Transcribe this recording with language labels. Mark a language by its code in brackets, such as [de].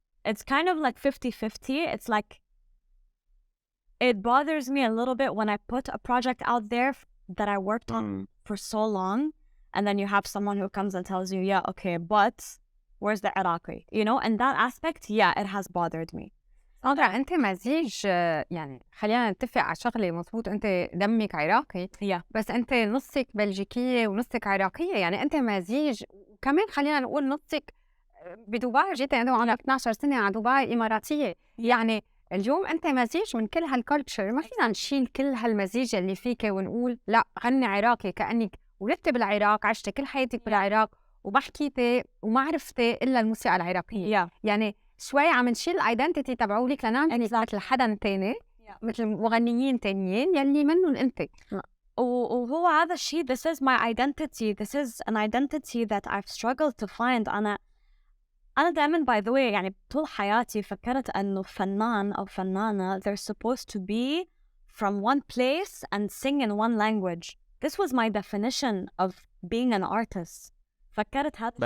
[en] It's kind of like 50-50. It's like it bothers me a little bit when I put a project out there that I worked on for so long, and then you have someone who comes and tells you, yeah, okay, but where's the Iraqi? You know, and that aspect, yeah, it has bothered me. [ar] ساندرا أنت مزيج يعني خلينا نتفق على شغلة مظبوط أنت دمك عراقي بس أنت نصك بلجيكية ونصك عراقية يعني أنت مزيج وكمان خلينا نقول نصك بدبي جيت أنا 12 سنة على دبي إماراتية يعني اليوم أنت مزيج من كل هالكولتشر ما فينا نشيل كل هالمزيج اللي فيك ونقول لا غني عراقي كأنك ولدت بالعراق عشت كل حياتك بالعراق وما حكيتي وما عرفتي إلا الموسيقى العراقية يعني شوي عم نشيل الايدنتيتي تبعولك لنعمل مثل حدا تاني مثل مغنيين تانيين يلي منهم انت وهو هذا الشيء [en] this is my identity this is an identity that I've struggled to find [ar] أنا دائما [en] by the way [ar] يعني طول حياتي فكرت أنه فنان أو فنانة [en] they're supposed to be from one place and sing in one language this was my definition of being an artist [ar] فكرت هذا